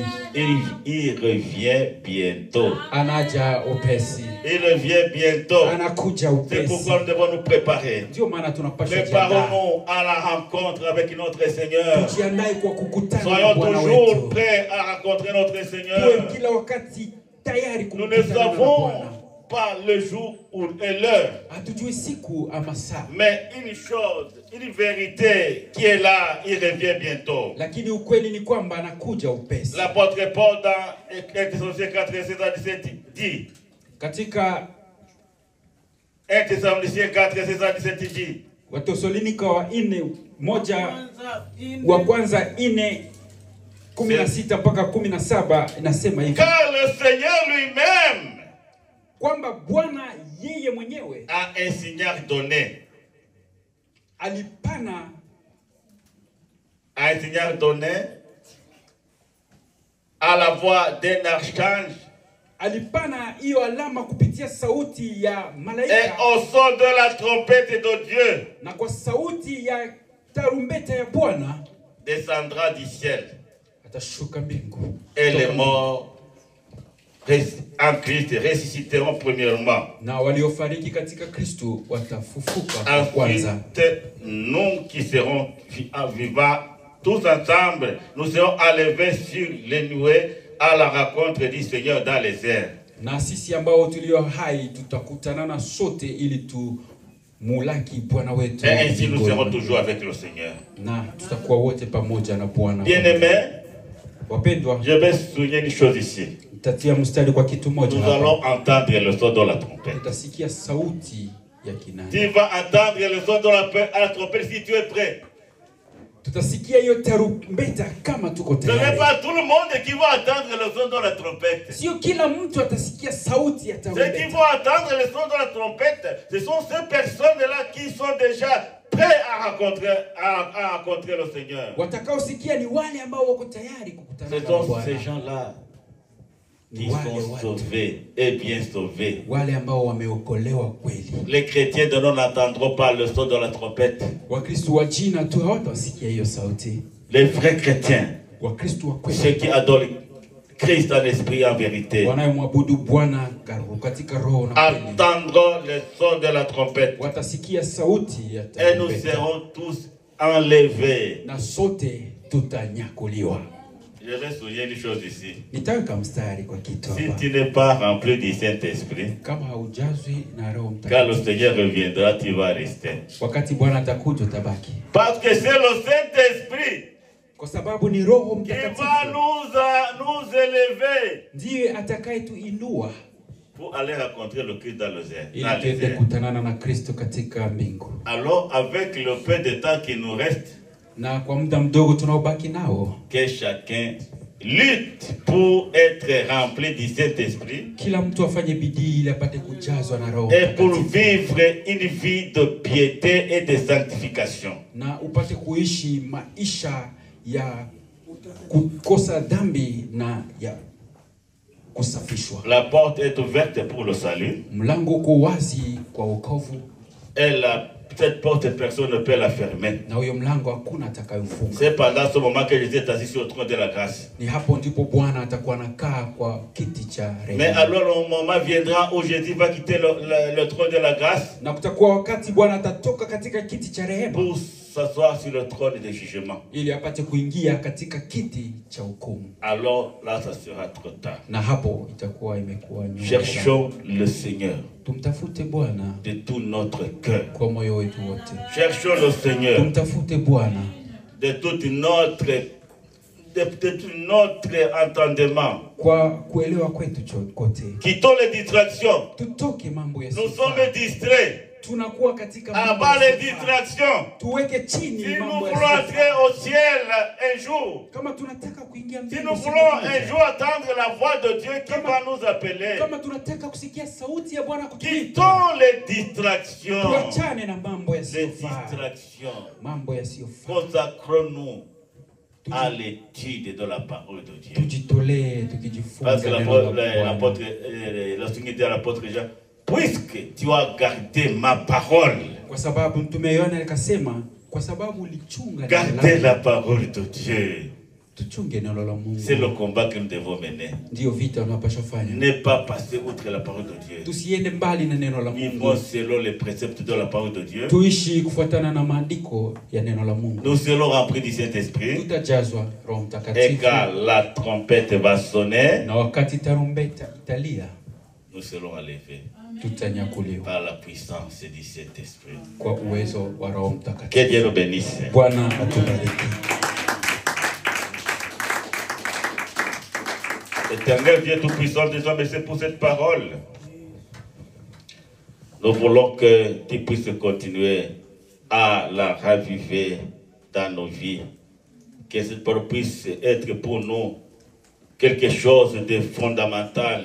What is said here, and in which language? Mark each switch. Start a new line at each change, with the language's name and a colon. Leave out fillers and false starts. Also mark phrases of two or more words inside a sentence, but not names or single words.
French: Il revient bientôt.
Swahili: Anaja upesi.
French: Il revient bientôt.
Swahili: Anakuja
French: C'est
Swahili: upesi.
French: pourquoi nous devons nous préparer.
Swahili: Ndio maana tunapaswa jiandaa.
French: Préparons-nous à la rencontre avec notre Seigneur.
Swahili: Tujiandae kwa kukutana na
French: Soyons
Swahili: Bwana
French: toujours
Swahili: wetu.
French: prêts à rencontrer notre
Swahili: Tuwe
French: Seigneur.
Swahili: kila wakati tayari
French: Nous ne
Swahili: kukutana na
French: savons
Swahili: Bwana.
French: pas le jour et l'heure.
Swahili: Hatujui siku ama saa,
French: Mais une chose, une vérité qui est là, il revient bientôt.
Swahili: lakini ukweli ni kwamba anakuja upesi.
French: L'apôtre Paul dans 1 Thessaloniciens 4, 16 à 17 dit,
Swahili: Katika
French: 1 Thessaloniciens 4, 16 à 17 dit,
Swahili: Wathesalonika wa kwanza 4:16 mpaka 17 inasema hivi
French: car le Seigneur lui-même
Swahili: kwamba Bwana yeye mwenyewe
French: a un signal donné.
Swahili: alipana
French: A un signal donné à la voix d'un archange
Swahili: hiyo alama kupitia sauti ya
French: et
Swahili: malaika
French: au son de la trompette de Dieu
Swahili: na kwa sauti ya tarumbeta ya Bwana
French: descendra du ciel
Swahili: atashuka mbingu,
French: et les morts en Christ ressusciteront premièrement.
Swahili: na waliofariki katika Kristo watafufuka kwa kwanza.
French: Ensuite, nous qui serons vivants tous ensemble, nous serons enlevés sur les nuées à la rencontre du Seigneur dans les airs.
Swahili: Na sisi ambao tulio hai tutakutanana sote ili tumulaki Bwana wetu.
French: Et ainsi nous serons toujours avec le Seigneur.
Swahili: Na tutakuwa wote pamoja na Bwana.
French: Bien-aimés,
Swahili: Wapendwa,
French: je vais souligner une chose ici.
Swahili: nitatia mstari kwa kitu moja
French: Nous
Swahili: hapa.
French: allons entendre le son de la trompette.
Swahili: Tutasikia sauti ya kinanda.
French: Tu vas entendre le son de la trompette si tu es prêt.
Swahili: Tutasikia hiyo tarumbeta kama tuko
French: Ce n'est
Swahili: tayari.
French: pas tout le monde qui va entendre le son de la trompette.
Swahili: Sio kila mtu atasikia sauti ya
French: Ceux qui
Swahili: tarumbeta.
French: vont entendre le son de la trompette, ce sont ces personnes-là qui sont déjà prêts à rencontrer le Seigneur.
Swahili: Watakaosikia ni wale ambao wako tayari kukutana
French: Ce
Swahili: na
French: sont
Swahili: Bwana.
French: ces gens-là qui
Swahili: Ni wale
French: sont
Swahili: watu,
French: sauvés et bien sauvés.
Swahili: wale ambao wameokolewa kweli.
French: Les chrétiens de nous n'entendront pas le son de la trompette.
Swahili: Wakristo wa jina tu hawatasikia hiyo sauti.
French: Les vrais chrétiens,
Swahili: Wakristo wa
French: ceux
Swahili: kweli
French: qui adorent Christ en esprit et en vérité,
Swahili: wanayemwabudu Bwana katika roho na kweli
French: entendront le son de la trompette.
Swahili: watasikia sauti ya
French: Et nous
Swahili: tarumbeta.
French: serons tous enlevés.
Swahili: Na sote tutanyakuliwa.
French: Je vais souligner une chose ici.
Swahili: Nitaweka mstari kwa kitu
French: Si
Swahili: hapa.
French: tu n'es pas rempli du Saint-Esprit,
Swahili: Kama haujazwi na Roho
French: quand le
Swahili: Mtakatifu,
French: Seigneur reviendra, tu vas rester.
Swahili: wakati Bwana atakuja utabaki,
French: Parce que c'est le Saint-Esprit
Swahili: kwa sababu ni Roho
French: qui va
Swahili: Mtakatifu
French: nous élever
Swahili: ndiye atakayetuinua
French: pour aller rencontrer le Christ dans le
Swahili: ili
French: désert.
Swahili: tuende kutanana na Kristo katika mbingu.
French: Alors, avec le peu de temps qui nous reste,
Swahili: Na kwa muda mdogo tunaobaki nao,
French: que chacun lutte pour être rempli du Saint-Esprit
Swahili: kila mtu afanye bidii ili apate kujazwa na Roho
French: et pour
Swahili: Mtakatifu
French: vivre une vie de piété et de sanctification.
Swahili: na upate kuishi maisha ya kukosa dhambi na ya kusafishwa.
French: La porte est ouverte pour le salut.
Swahili: Mlango uko wazi kwa wokovu,
French: Et cette porte, personne ne peut la fermer.
Swahili: na huyo mlango hakuna atakayofunga.
French: C'est pendant ce moment que Jésus est assis sur le trône de la grâce.
Swahili: Ni hapo ndipo Bwana atakuwa anakaa kwa kiti cha
French: Mais
Swahili: rehema.
French: alors le moment viendra où Jésus va quitter le trône de la grâce
Swahili: Na kutakuwa wakati Bwana atatoka katika kiti cha rehema
French: pour s'asseoir sur le trône de jugement.
Swahili: ili apate kuingia katika kiti cha hukumu.
French: Alors là, ça sera trop tard.
Swahili: Na hapo itakuwa imekuwa nyuma.
French: Cherchons le Seigneur
Swahili: Tumtafute Bwana
French: de tout notre cœur.
Swahili: kwa moyo wetu wote.
French: Cherchons le Seigneur
Swahili: Tumtafute Bwana
French: de tout notre entendement.
Swahili: kwa kuelewa kwetu kote.
French: Quittons les distractions.
Swahili: Tutoke mambo ya
French: Nous sommes distraits.
Swahili: tunakuwa katika mambo
French: Avant les
Swahili: yasiyofaa.
French: distractions,
Swahili: Tuweke chini
French: si nous
Swahili: mambo
French: voulons
Swahili: yasiyofaa.
French: entrer au ciel un jour,
Swahili: Kama tunataka kuingia
French: si
Swahili: mbinguni
French: nous
Swahili: siku
French: voulons
Swahili: moja,
French: un jour attendre la voix de Dieu qui va nous appeler,
Swahili: kama tunataka kusikia sauti ya Bwana kutuita,
French: quittons les distractions.
Swahili: tuachane na mambo
French: Les
Swahili: yasiyofaa.
French: distractions.
Swahili: Mambo yasiyofaa.
French: Consacrons-nous à l'étude de la parole de Dieu.
Swahili: Tujitolee
French: Parce
Swahili: tukijifunza
French: que
Swahili: neno la
French: l'apôtre,
Swahili: Bwana.
French: le Seigneur dit à l'apôtre Jean, puisque tu as gardé ma parole,
Swahili: Kwa sababu mtume Yohana akasema, kwa sababu ulichunga neno
French: gardez la la parole de Dieu.
Swahili: tuchunge neno la Mungu.
French: C'est le combat que nous devons mener.
Swahili: Ndio vita unapaswa fanya.
French: Ne pas passer outre la parole de Dieu.
Swahili: Tusiende mbali na neno la
French: Vivons
Swahili: Mungu.
French: selon les préceptes de la parole de Dieu.
Swahili: Tuishi kufuatana na maandiko ya neno la Mungu.
French: Nous serons remplis du Saint-Esprit.
Swahili: Tutajazwa Roho
French: Et
Swahili: Mtakatifu.
French: quand la trompette va sonner,
Swahili: Na wakati tarumbeta italia,
French: nous serons enlevés
Swahili: tutanyakuliwa
French: par la puissance du Saint-Esprit.
Swahili: kwa uwezo wa Roho
French: Que
Swahili: Mtakatifu.
French: Dieu nous bénisse.
Swahili: Bwana atubariki.
French: Éternel Dieu Tout-Puissant, disons merci pour cette parole. Nous voulons que tu puisses continuer à la raviver dans nos vies. Que cette parole puisse être pour nous quelque chose de fondamental.